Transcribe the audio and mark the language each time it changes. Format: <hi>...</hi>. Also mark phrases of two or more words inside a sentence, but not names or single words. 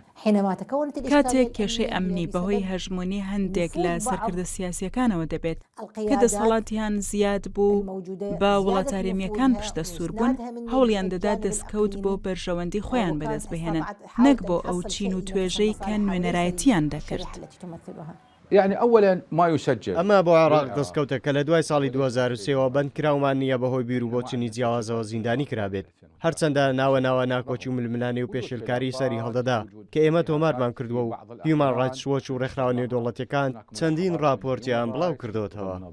<ckb>کاتێک کێشەی ئەمنی بەهۆی هەژمونی هەندێک لە سەرکردە سیاسیەکانەوە دەبێت کە دەسەڵاتیان زیاد بوو بە وڵاتاریمیەکان پشتە سوور بوون هەوڵیان دەدا دەستکەوت بۆ بەرژەوەندی خۆیان بەدەست بهێنن نەک بۆ ئەو چین و توێژەی کە نوێنەرایەتیان دەکرد.</ckb> <ar>يعني أولا ما يسجل</ar> <ckb>ئەمە بۆ عێراق دەستکەوتە کە لە دوای ساڵی 2023ەوە بەند کراومان نییە بەهۆی بیر و بۆچنی جیاوازەوە زیندانی کرابێت هەرچەندە ناوە ناکۆچی و ململانی و پێشێلکاری سەری هەڵدەدا کە ئێمە تۆمارمان کردووە و هیومان ڕایتس وۆچ و ڕێکخراوە نێودەوڵەتیەکان چەندین راپۆرتیان بڵاو کردوتەوە.</ckb>